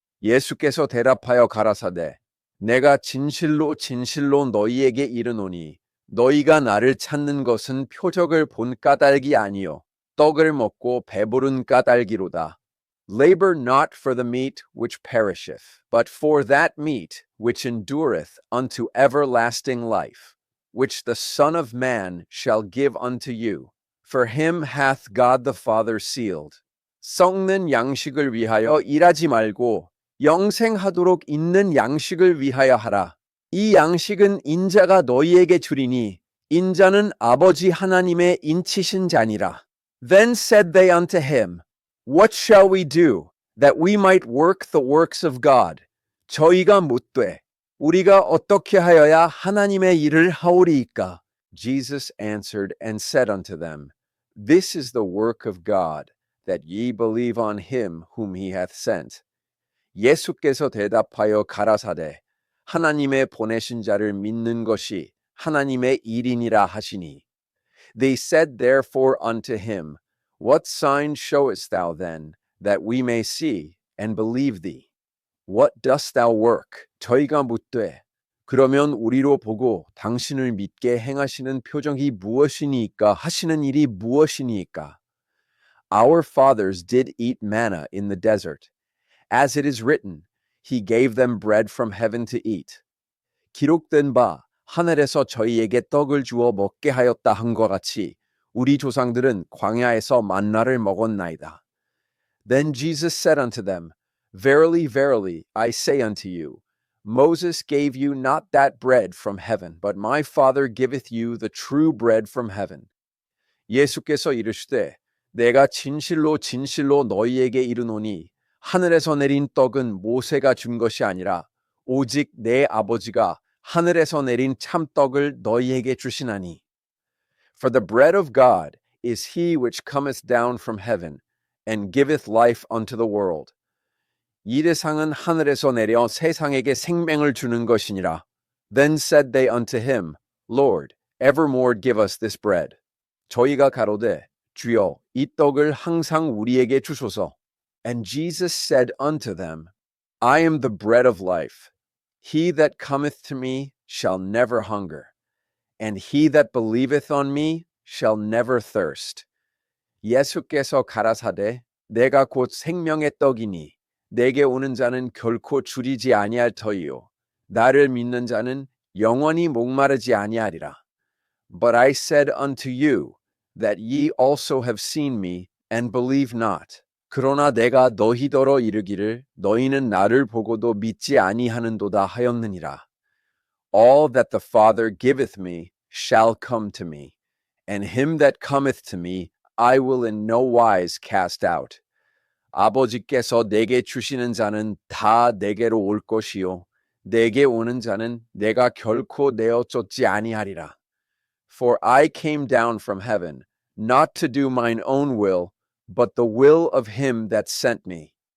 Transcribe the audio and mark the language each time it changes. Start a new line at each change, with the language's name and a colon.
Korean: 예수께서 대답하여 가라사대, 내가 진실로 진실로 너희에게 이르노니, 너희가 나를 찾는 것은 표적을 본 까닭이 아니요 떡을 먹고 배부른 까닭이로다.
English: Labor not for the meat which perisheth, but for that meat which endureth unto everlasting life, which the Son of Man shall give unto you. For him hath God the Father sealed.
Korean: 썩는 양식을 위하여 일하지 말고 영생하도록 있는 양식을 위하여 하라. 이 양식은 인자가 너희에게 주리니 인자는 아버지 하나님의 인치신 자니라.
English: Then said they unto him, What shall we do, that we might work the works of God?
Korean: 저희가 묻되, 우리가 어떻게 하여야 하나님의 일을 하오리이까?
English: Jesus answered and said unto them, This is the work of God, that ye believe on him whom he hath sent.
Korean: 예수께서 대답하여 가라사대, 하나님의 보내신 자를 믿는 것이 하나님의 일이니라 하시니.
English: They said therefore unto him, What sign showest thou then, that we may see and believe thee? What dost thou work?
Korean: 저희가 묻되, 그러면 우리로 보고 당신을 믿게 행하시는 표적이 무엇이니까 하시는 일이 무엇이니까?
English: Our fathers did eat manna in the desert. As it is written, He gave them bread from heaven to eat.
Korean: 기록된 바 하늘에서 저희에게 떡을 주어 먹게 하였다 한과 같이 우리 조상들은 광야에서 만나를 먹었나이다.
English: Then Jesus said unto them, Verily, verily, I say unto you, Moses gave you not that bread from heaven, but my Father giveth you the true bread from heaven.
Korean: 예수께서 이르시되, 내가 진실로 진실로 너희에게 이르노니 하늘에서 내린 떡은 모세가 준 것이 아니라 오직 내 아버지가 하늘에서 내린 참떡을 너희에게 주시나니.
English: For the bread of God is he which cometh down from heaven, and giveth life unto the world.
Korean: 이 대상은 하늘에서 내려 세상에게 생명을 주는 것이니라.
English: Then said they unto him, Lord, evermore give us this bread.
Korean: 저희가 가로되, 주여, 이 떡을 항상 우리에게 주소서.
English: And Jesus said unto them, I am the bread of life. He that cometh to me shall never hunger, and he that believeth on me shall never thirst.
Korean: 예수께서 가라사대, 내가 곧 생명의 떡이니 내게 오는 자는 결코 줄이지 아니할 터이요 나를 믿는 자는 영원히 목마르지 아니하리라.
English: But I said unto you, that ye also have seen me, and believe not.
Korean: 그러나 내가 너희더러 이르기를 너희는 나를 보고도 믿지 아니하는도다 하였느니라.
English: All that the Father giveth me shall come to me, and him that cometh to me I will in no wise cast out.
Korean: 아버지께서 내게 주시는 자는 다 내게로 올 것이요 내게 오는 자는 내가 결코 내어 쫓지 아니하리라.
English: For I came down from heaven, not to do mine own will, but the will of him that sent me.